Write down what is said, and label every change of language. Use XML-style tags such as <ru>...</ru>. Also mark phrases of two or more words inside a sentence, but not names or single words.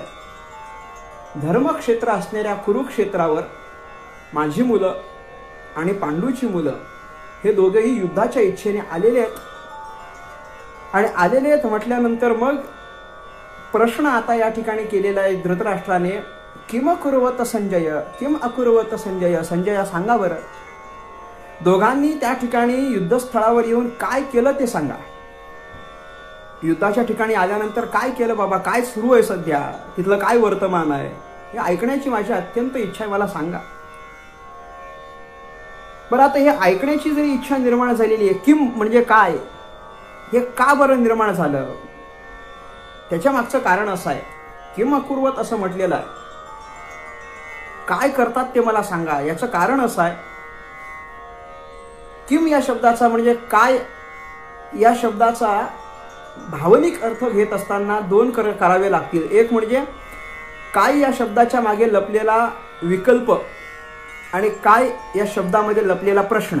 <mr>धर्मक्षेत्र असणाऱ्या कुरुक्षेत्रावर माझी मुलं आणि पांडूची मुलं हे दोघेही युद्धाच्या इच्छेने आलेले आहेत. आणि आलेले आहेत म्हटल्यानंतर मग प्रश्न आता या ठिकाणी केलेला आहे धृतराष्ट्राने,</mr> <sa>किम अकुर्वत संजय, किम अकुर्वत संजय.</sa> <mr>संजय सांगा बरं, दोघांनी त्या ठिकाणी युद्धस्थळावर येऊन काय केलं ते सांगा. युद्धाच्या ठिकाणी आल्यानंतर काय केलं बाबा, काय सुरू आहे सध्या, तिथलं काय वर्तमान आहे, हे ऐकण्याची माझी अत्यंत इच्छा आहे, मला सांगा. बरं, आता हे ऐकण्याची जरी इच्छा निर्माण झालेली आहे, किम म्हणजे काय, हे का बरं निर्माण झालं, त्याच्या मागचं कारण असं आहे.</mr> <sa>किम अकुर्वत</sa> <mr>असं म्हटलेलं आहे, काय करतात ते मला सांगा. याचं कारण असं आहे, किम या शब्दाचा म्हणजे काय या शब्दाचा भावनिक अर्थ घेत असताना दोन करावे लागतील. एक म्हणजे काय या शब्दाच्या मागे लपलेला विकल्प आणि काय या शब्दामध्ये लपलेला प्रश्न.</mr>